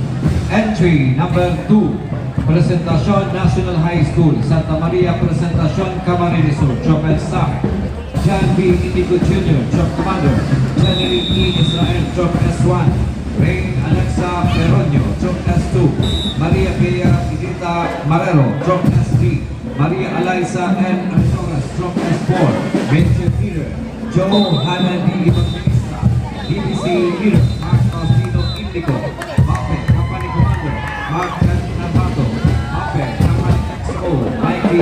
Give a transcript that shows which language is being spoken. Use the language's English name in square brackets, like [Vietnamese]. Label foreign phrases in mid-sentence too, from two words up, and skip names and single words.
[English] Entry number 2, Presentacion National High School, Santa Maria Presentacion, Camarines Sur. Troop Staff, John B. Indigo Jr., Troop Commander, General E. Israel, Troop S1, Rain Alexa Peronio, Troop S2, Maria Bea Idita Marrero, Troop S3, Maria Eliza N. Artoras, Troop S4, Major Leader Joe Hannah D. Evangelista, DPC Leader Mark Faustino Indico, Mape, Company Commander Mark Nabato, Mape, Company XO, Mike A.